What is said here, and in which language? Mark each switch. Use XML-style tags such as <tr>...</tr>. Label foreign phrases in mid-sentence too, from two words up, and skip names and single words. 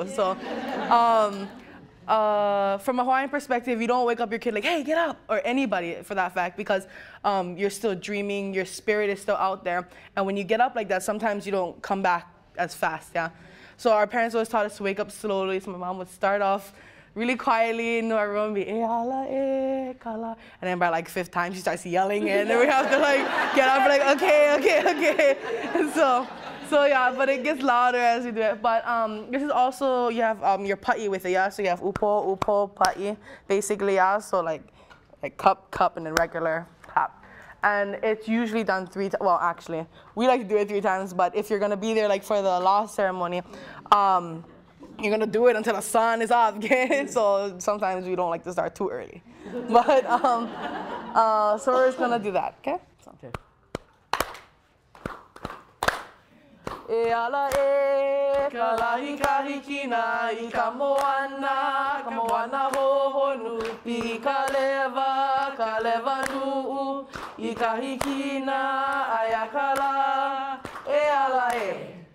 <en>So from a Hawaiian perspective, you don't wake up your kid like, hey, get up, or anybody for that fact, because you're still dreaming, your spirit is still out there. And when you get up like that, sometimes you don't come back as fast, yeah? So our parents always taught us to wake up slowly. So my mom would start off really quietly, and everyone would be,</en> <haw>e ala e kala.</haw> <en>And then by like 5th time, she starts yelling, and then we have to like get up, like, okay. And so yeah, but it gets louder as we do it. But this is also, you have your pa'i with it, yeah? So you have</en> <haw>upo, pa'i,</haw> <en>basically, yeah? So like cup, and then regular tap. And it's usually done 3 times. Well, actually, we like to do it 3 times, but if you're gonna be there like for the lost ceremony, you're gonna do it until the sun is up, okay? So sometimes we don't like to start too early. But, so we're just gonna do that, okay? So. Okay.</en> <haw>E ala e, ka lahi kahikina, I ka moana hohonu, pi ka lewa nu'u, I ka hikina, ayakala, e ala e.</haw>